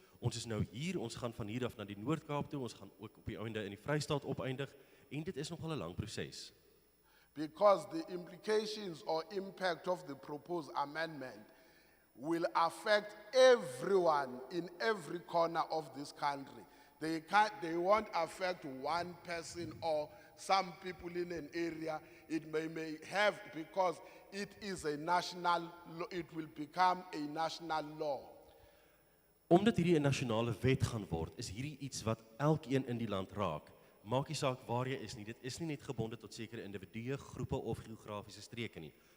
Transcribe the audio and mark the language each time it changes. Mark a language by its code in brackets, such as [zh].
[af] Ons is nou hier, ons gaan van hier af na die Noord-Kaap toe, ons gaan ook op die einde in die Vrystaat opeindig en dit is nogal 'n lang proses. [en] Because the implications or impact of the proposed amendment will affect everyone in every corner of this country. They won't affect one person or some people in an area. It may have, because it is a national law, it will become a national law. [af] Omdat hierdie 'n nasionale wet gaan word, is hierdie iets wat elkeen in die land raak. Maak nie saak waar jy is nie, dit is nie net gebonde tot sekere individue, groepe of geografiese streke nie.